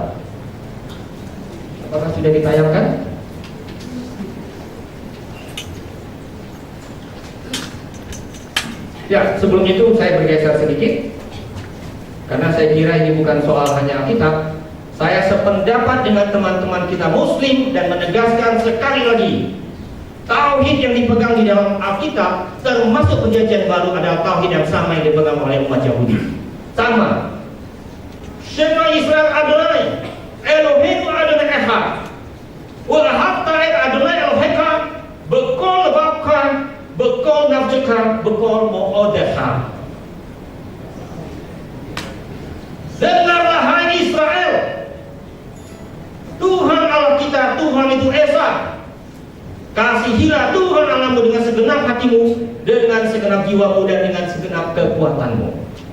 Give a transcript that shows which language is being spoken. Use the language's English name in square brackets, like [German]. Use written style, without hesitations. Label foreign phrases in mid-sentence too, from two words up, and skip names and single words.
[Indonesian] Apakah sudah ditayangkan? Ya, sebelum itu saya bergeser sedikit, karena saya kira ini bukan soal hanya Alkitab. Saya sependapat dengan teman-teman kita Muslim dan menegaskan sekali lagi, tauhid yang dipegang di dalam Alkitab, termasuk Perjanjian Baru, adalah tauhid yang sama yang dipegang oleh umat Yahudi. Sama. [Hebrew] שמע ישראל אדני, אלהינו אדני אחד, ואהבת את אדני אלהיך, בכל לבבך, בכל נפשך, בכל מאדך. [Indonesian] Dengarlah hai Israel, Tuhan Allah kita, Tuhan itu Esa. Kasihilah Tuhan Allahmu dengan segenap hatimu, dengan segenap jiwamu, dan dengan segenap kekuatanmu.